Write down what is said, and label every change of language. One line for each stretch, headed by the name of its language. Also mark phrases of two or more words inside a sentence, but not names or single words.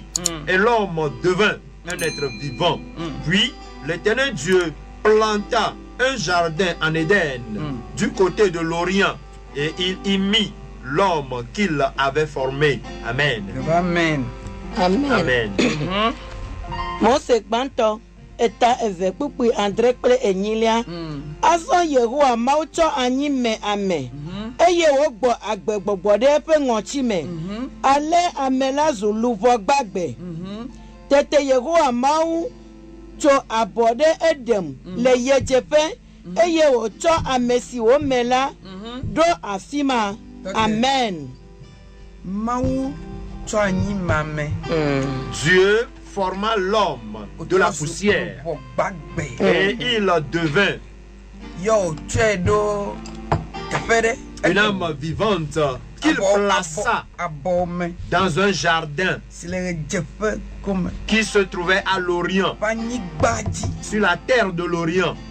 French: Et l'homme devint un être vivant. Puis l'Éternel Dieu planta un jardin en Éden du côté de l'Orient. Et il y mit l'homme qu'il avait formé. Amen. Amen. Amen. Amen. Mon segmento.
Ewe: eta eve kpukpui andre kple enyilia. Azɔ Yehowa Mawu tsɔ anyi me ame. Eye wògbɔ agbegbɔgbɔ ɖe eƒe ŋɔtsi me. Ale ame la zu luʋɔ gbagbe. Tete Yehowa Mawu tso abɔ ɖe Edom le yedzeƒe. Eye wòtsɔ ame si wòme la ɖo afi ma. Amen. Mawu tsɔ anyi ma me.
French: Dieu forma l'homme de la poussière et il devint une âme vivante qu'il plaça dans un jardin qui se trouvait à l'Orient, sur la terre de l'Orient.